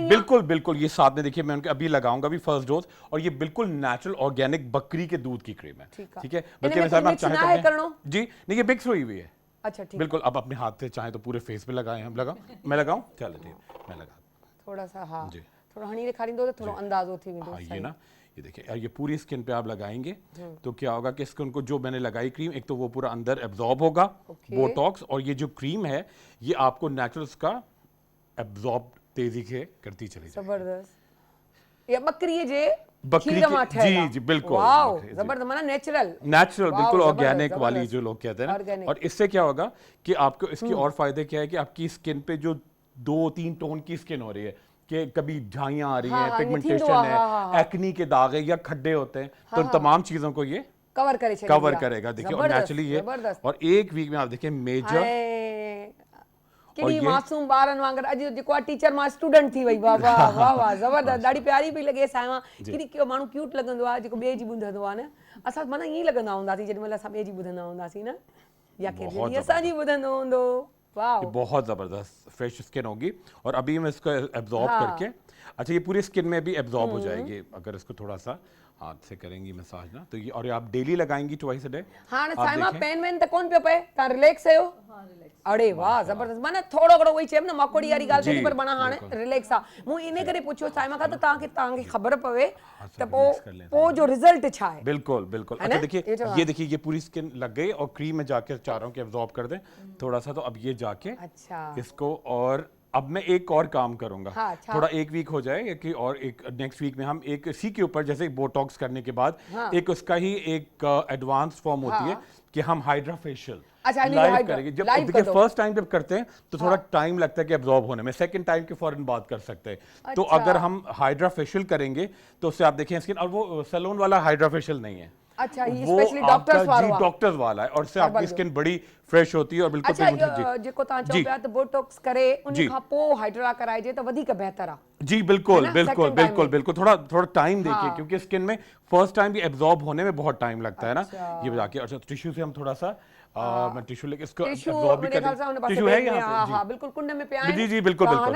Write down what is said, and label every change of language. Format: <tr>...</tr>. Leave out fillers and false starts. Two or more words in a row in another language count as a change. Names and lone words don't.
<hi>बिल्कुल बिल्कुल ये साथ में देखिए मैं उनके अभी लगाऊंगा भी</hi> <en>first dose</en> <hi>और ये बिल्कुल</hi> <en>natural organic</en> <hi>बकरी के दूध की क्रीम है, ठीक है। बल्कि मैं आप चाहे तो जी नहीं ये मिक्स हुई हुई है। अच्छा ठीक बिल्कुल। अब अपने हाथ से चाहे तो पूरे फेस पे लगाएं, हम लगाऊं, मैं लगाऊं, चलो ठीक मैं लगा</hi> <sd>थोड़ा सा हाँ जी थोड़ा हनी ॾेखारींदो तो थोड़ा अंदाज़ो थी वेंदो।</sd> <hi>हाँ ये ना ये देखिए ये पूरी स्किन पे आप लगाएंगे तो क्या होगा कि स्किन को जो मैंने लगाई क्रीम एक तो वो पूरा अंदर एब्जॉर्ब होगा बोटॉक्स, और ये जो क्रीम है ये आपको नेचुरल का एब्जॉर्ब तेजी से करती चली जाएगी। जबरदस्त। ये बकरी जे बकरी जी जी बिल्कुल वाओ जबरदस्त माना नेचुरल बिल्कुल ऑर्गेनिक वाली जो लोग कहते हैं ना। और इससे क्या होगा कि आपको इसकी और फायदे क्या है कि आपकी स्किन पे जो 2-3 टोन की स्किन हो रही है कि कभी झाइयां आ रही हैं, पिगमेंटेशन है, एक्नी के दाग है या खड्डे होते हैं, तो तमाम चीजों को ये</hi> <sd>कवर करे छे,</sd> <hi>कवर करेगा। देखिए और नेचुरली ये, जबरदस्त। और एक वीक में आप देखिए मेजर</hi> <sd>केडी मासूम बारन वांगर अज जेको टीचर मां स्टूडेंट थी वई। वाह वाह वाह वाह, जबरदस्त, ॾाढी प्यारी पई लॻे साइमा। केडी कियो माण्हू क्यूट लॻंदो आहे जेको ॿिए जी ॿुधंदो आहे न। असां माना ईअं लॻंदा हूंदासीं जेॾी महिल असां ॿिए जी ॿुधंदा हूंदासीं न, या केॾी असांजी ॿुधंदो हूंदो। वाह,</sd> <hi>बहुत ज़बरदस्त फ्रेश स्किन होगी। और अभी मैं इसको एब्जॉर्ब करके, अच्छा ये पूरी स्किन में भी एब्जॉर्ब हो जाएगी अगर इसको थोड़ा सा हाथ से करेंगी मसाज ना, तो ये, और ये आप डेली लगाएंगी</hi> <en>twice a day.</en> <sd>हां साइमा पेन वेन त कोन पियो पए, ता रिलैक्स आयो। हां रिलैक्स। अरे वाह जबरदस्त, माने थोड़ो घणो वही चेम न मकोड़ी वाली गाल थी, पर बना हाने रिलैक्स आ। मु इने करे पुछो साइमा का त तांखे खबर पवे त पो जो रिजल्ट छा है।</sd> <hi>बिल्कुल बिल्कुल। अच्छा देखिए ये देखिए ये पूरी स्किन लग गई, और क्रीम में जाके चाह रहा हूं कि एब्जॉर्ब कर दे थोड़ा सा। तो अब ये जाके अच्छा इसको, और अब मैं एक और काम करूंगा। हाँ, अच्छा। थोड़ा एक वीक हो जाए कि, और एक</hi> <en>next week</en> <hi>में हम एक इसी के ऊपर, जैसे बोटॉक्स करने के बाद एक उसका ही एक</hi> <en>advance form</en> <hi>होती है कि हम</hi> <en>hydra facial</en> <hi>लाइव करेंगे। जब देखिए</hi> <en>first time</en> <hi>जब करते हैं तो थोड़ा टाइम लगता है कि एब्जॉर्ब होने में,</hi> <en>second time</en> <hi>के फौरन बात कर सकते हैं। तो अगर हम</hi> <en>hydra facial</en> <hi>करेंगे तो उससे आप देखें स्किन, और वो सैलून वाला</hi> <en>hydra facial</en> <hi>नहीं है। अच्छा, ये</hi> <en>specially doctors</en> <hi>वाला। जी डॉक्टर्स वाला है, और उससे आपकी स्किन बड़ी फ्रेश होती है और बिल्कुल।</hi> <sd>अच्छा जेको ता चो पिया त बोटॉक्स करे उन का पो हाइड्रा कराइजे तो वधिक बेहतर आ।</sd> <hi>जी बिल्कुल बिल्कुल बिल्कुल बिल्कुल, थोड़ा टाइम देखिए क्योंकि स्किन में</hi> <en>first time</en> <hi>भी एब्जॉर्ब होने में बहुत टाइम लगता है ना। ये जाके अच्छा टिश्यू से हम थोड़ा सा मैं टिश्यू लेके इसको एब्जॉर्ब भी कर, टिश्यू है यहाँ पे।</hi> <sd>हां बिल्कुल कुंड में पिया है।</sd> <hi>जी जी बिल्कुल बिल्कुल</hi>